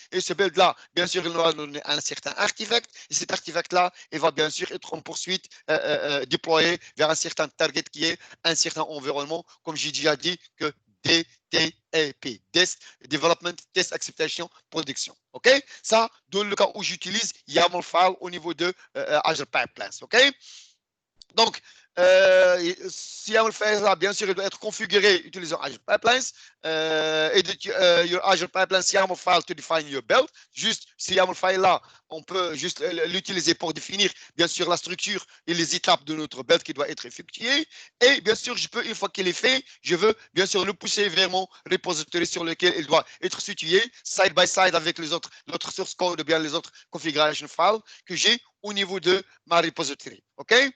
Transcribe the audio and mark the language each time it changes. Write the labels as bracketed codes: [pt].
[fr] Et ce build là, bien sûr, il va donner un certain artefact. Et cet artefact là, il va bien sûr être en poursuite déployé vers un certain target qui est un certain environnement, comme j'ai déjà dit, que DTAP, Development Test Acceptation Production. OK? Ça, dans le cas où j'utilise YAML file au niveau de Azure Pipelines. OK? Donc, YAML file là, bien sûr, il doit être configuré utilisant Azure Pipelines. [en] Edit your Azure Pipelines YAML file to define your build. [fr] Juste, ce YAML file là, on peut juste l'utiliser pour définir, bien sûr, la structure et les étapes de notre build qui doit être effectuée. Et bien sûr, je peux, une fois qu'il est fait, je veux bien sûr le pousser vers mon repository sur lequel il doit être situé, [en] side by side [fr] avec l'autre source code ou bien les autres configuration files que j'ai au niveau de ma repository. OK?